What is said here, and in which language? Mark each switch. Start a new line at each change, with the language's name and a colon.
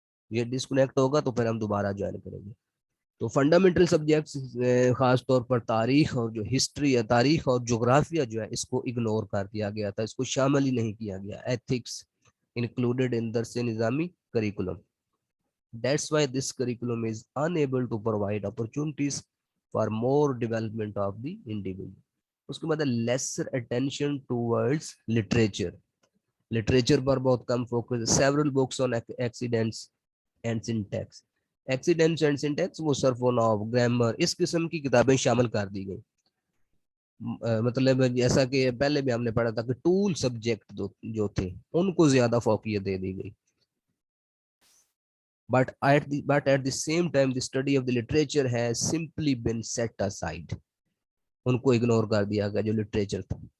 Urdu: یہ ڈسکنیکٹ ہوگا تو پھر ہم دوبارہ جوائن کریں گے. تو فنڈامنٹل سبجیکٹس خاص طور پر تاریخ اور جو ہسٹری ہے، تاریخ اور جغرافیہ جو ہے اس کو اگنور کر دیا گیا تھا، اس کو شامل ہی نہیں کیا گیا.
English: Ethics included in Dars Nizami curriculum. That's why this curriculum is unable to provide opportunities for more development of the individual.
Urdu: اس کے بعد
English: lesser attention towards literature.
Urdu: literature پر بہت کم focus.
English: several books on accidents and syntax. accidents and syntax
Urdu: وہ صرف و نحو، grammar, اس قسم کی کتابیں شامل کر دی گئی. مطلب جیسا کہ پہلے بھی ہم نے پڑھا تھا کہ ٹول سبجیکٹ جو تھے ان کو زیادہ فوقیت دے دی گئی.
English: but at the same time the study of the literature has simply been set aside.
Urdu: ان کو اگنور کر دیا گیا جو لٹریچر تھا.